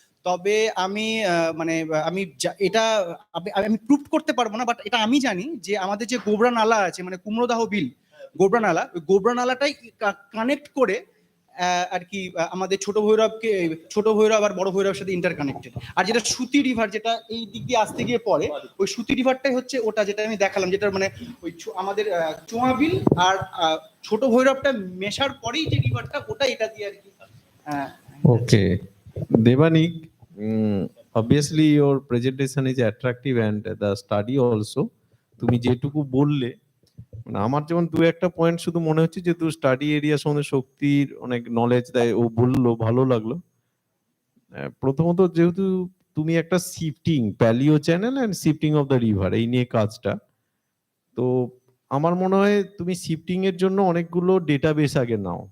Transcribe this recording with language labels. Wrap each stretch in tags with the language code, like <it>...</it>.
<bn>তবে আমি মানে আমি এটা আমি প্রুভ করতে পারবো না, বাট এটা আমি জানি যে আমাদের যে গোবরা নালা আছে, মানে কুমড়োদাহ বিল গোবরা নালা, ওই গোবরা নালাটাই কানেক্ট করে আর কি আমাদের ছোট ভৈরব আর বড় ভৈরবের সাথে ইন্টারকানেক্টেড। আর যেটা সুতি রিভার, যেটা এই দিক দিয়ে আসতে গিয়ে পড়ে, ওই সুতি রিভারটাই হচ্ছে ওটা যেটা আমি দেখালাম, যেটা মানে ওই আমাদের চুয়াবিল আর ছোট ভৈরবটা মেশার পরেই যে রিভারটা, ওটা এটা দিয়ে আর কি</bn> <en>Okay. Devanik, obviously your presentation is attractive and the study also.</en> <bn>তুমি যেটুকু বললে মানে আমার যেমন দু একটা পয়েন্ট শুধু মনে হচ্ছে যে তুই স্টাডি এরিয়া সম্বন্ধে শক্তির অনেক নলেজ দেয়, ও বললো ভালো লাগলো। প্রথমত যেহেতু তুমি একটা</bn> <en>shifting palaeo channel and shifting of the river</en> <bn>এই নিয়ে কাজটা, তো আমার মনে হয় তুমি শিফটিং এর জন্য অনেকগুলো ডেটাবেস আগে নাও।</bn>